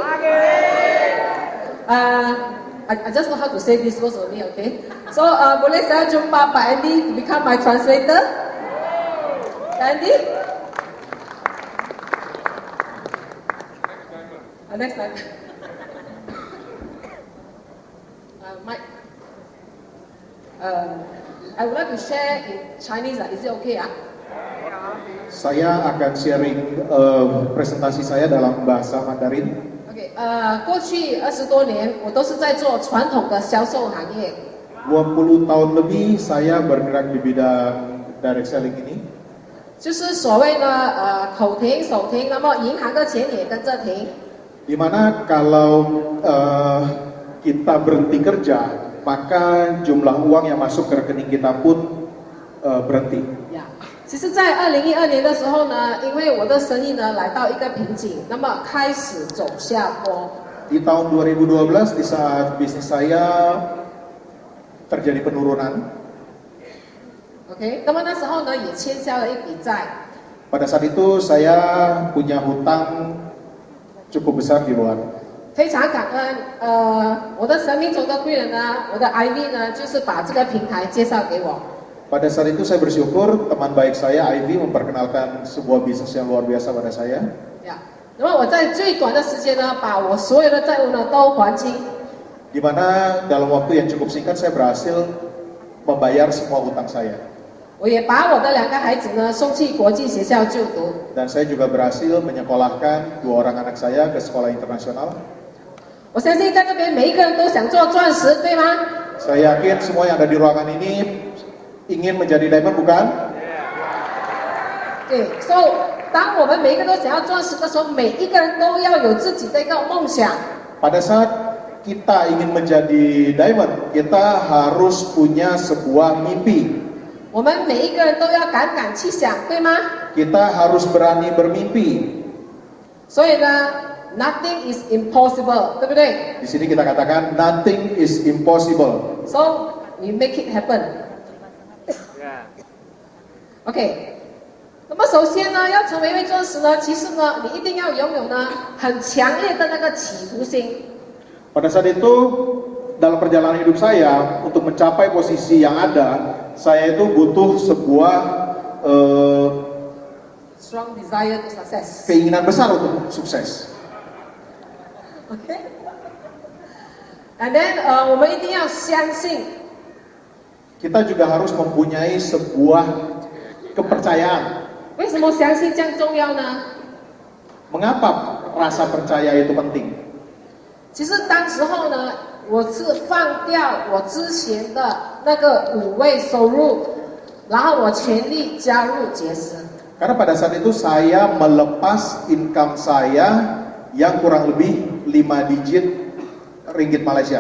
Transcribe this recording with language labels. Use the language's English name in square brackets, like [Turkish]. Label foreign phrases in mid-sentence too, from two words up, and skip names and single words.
[English] I just know how to say this words only, okay? So, [Indonesian] boleh saya jumpa Pak Andy [English] to become my translator? Andy? Next time. Mike. I would like to share in Chinese. Is it okay? [Indonesian] Saya akan sharing presentasi saya dalam bahasa Mandarin. [Chinese] 过去20多年，我都是在做传统的销售行业。 [Indonesian] 20 tahun lebih saya bergerak di bidang [English] direct selling [Indonesian] ini. [Chinese] 就是所谓的口停手停，那么银行的钱也跟着停。 [Indonesian] Dimana kalau kita berhenti kerja, maka jumlah uang yang masuk ke rekening kita pun berhenti. [Chinese] 其实，在2012年的时候呢，因为我的生意呢来到一个瓶颈，那么开始走下坡。 [Indonesian] Di tahun 2012 di saat bisnis saya terjadi penurunan. [Chinese] OK， 那么那时候呢也欠下了一笔债。 [Indonesian] Pada saat itu saya punya hutang cukup besar di luar. [Chinese] 非常感恩，我的生命中的贵人呢，我的 IV 呢，就是把这个平台介绍给我。 [Indonesian] Pada saat itu saya bersyukur teman baik saya Ivy memperkenalkan sebuah bisnis yang luar biasa pada saya. [Chinese] 那么我在最短的时间呢，把我所有的债务呢都还清。 [Indonesian] Di mana dalam waktu yang cukup singkat saya berhasil membayar semua hutang saya. [Chinese] 我也把我的2个孩子呢送去国际学校就读。 [Indonesian] Dan saya juga berhasil menyekolahkan 2 orang anak saya ke sekolah internasional. [Chinese] 我相信在这边每一个人都想做钻石，对吗？ [Indonesian] Saya yakin semua yang ada di ruangan ini ingin menjadi diamond, bukan? [Chinese] 对，所以当我们每一个都想要钻石的时候，每一个人都要有自己的一个梦想。 [Indonesian] Pada saat kita ingin menjadi diamond, kita harus punya sebuah mimpi. [Chinese] 我们每一个人都要敢敢去想，对吗？ [Indonesian] Kita harus berani bermimpi. [Chinese] 所以呢 [English] ，nothing is impossible， [Chinese] 对不对？ [Indonesian] Di sini kita katakan [English] nothing is impossible. So we make it happen。 [Chinese] OK， 那么首先呢，要成为一位钻石呢，其实呢，你一定要拥有呢很强烈的那个企图心。 [Indonesian] Pada saat itu dalam perjalanan hidup saya untuk mencapai posisi yang ada, saya itu butuh sebuah [English] strong desire to success。 [Indonesian] keinginan besar untuk sukses. [Chinese] OK。 [English] And then [Chinese] 我们一定要相信。 [Indonesian] Kita juga harus mempunyai sebuah kepercayaan. [Chinese] 为什么相信这样重要呢？ [Indonesian] Mengapa rasa percaya itu penting? [Chinese] 其实当时候呢，我是放掉我之前的那个5位收入，然后我全力加入杰斯。 [Indonesian] Karena pada saat itu saya melepas income saya yang kurang lebih 5 digit ringgit Malaysia.